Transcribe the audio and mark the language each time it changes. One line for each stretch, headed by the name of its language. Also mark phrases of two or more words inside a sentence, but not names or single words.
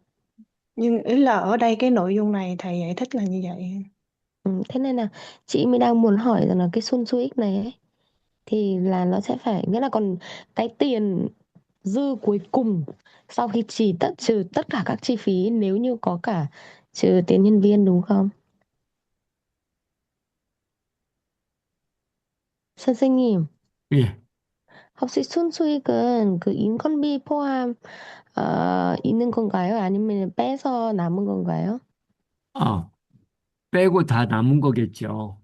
Vietnamese: Nhưng ý là ở đây cái nội dung này thầy giải thích là như vậy. Thế nên là chị mới đang muốn hỏi rằng là cái Sun Suic này ấy thì là nó sẽ phải, nghĩa là còn cái tiền dư cuối cùng sau khi trừ tất cả các chi phí, nếu như có cả trừ tiền nhân viên đúng không?
Korean: 선생님, 예. 혹시 순수익은 그 인건비 포함 있는 건가요? 아니면 빼서 남은 건가요? 어, 빼고 다 남은 거겠죠.